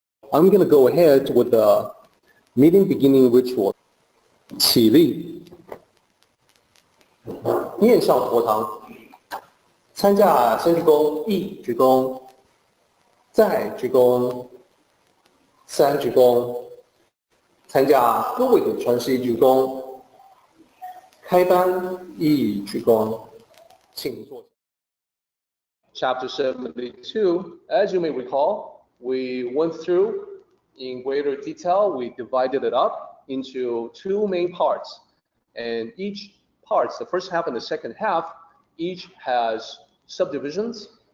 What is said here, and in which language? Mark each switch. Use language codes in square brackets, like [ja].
[en] I'm going to go ahead with the meeting beginning ritual. [zh] 起立，面向佛堂，参加先鞠躬，一鞠躬，再鞠躬，三鞠躬，参加各位的传世一鞠躬，开班一鞠躬，请坐。 [en] Chapter 72, as you may recall, we went through in greater detail. We divided it up into two main parts, and each parts, the first half and the second half, each has subdivisions.